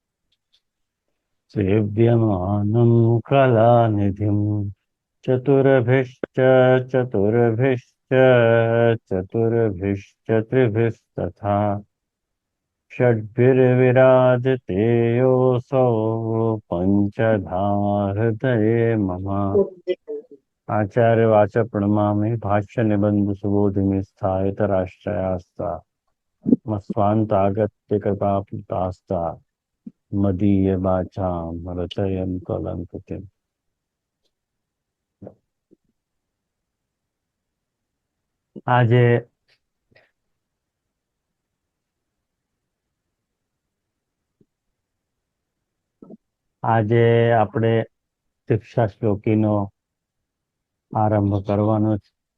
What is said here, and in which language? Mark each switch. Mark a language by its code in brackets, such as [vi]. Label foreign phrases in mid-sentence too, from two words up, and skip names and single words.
[sa] सेव्यमानं कलानिधिम् चतुर्भिश्च चतुर्भिश्च चतुर्भिश्च त्रिभिस्तथा षड्भिर्विराजते योऽसौ पञ्चधा हृदये मम। आचार्य वाच प्रणमामि भाष्य निबंध सुबोधिनि स्थायितराश्रयास्ता मस्वान्तागत्य कृपाप्तास्ता मदीय वाचां रचयन्तु अलङ्कृतिम्। [gu] આજે આજે આપણે શિક્ષા શ્લોકીનો આરંભ કરવાનો છે.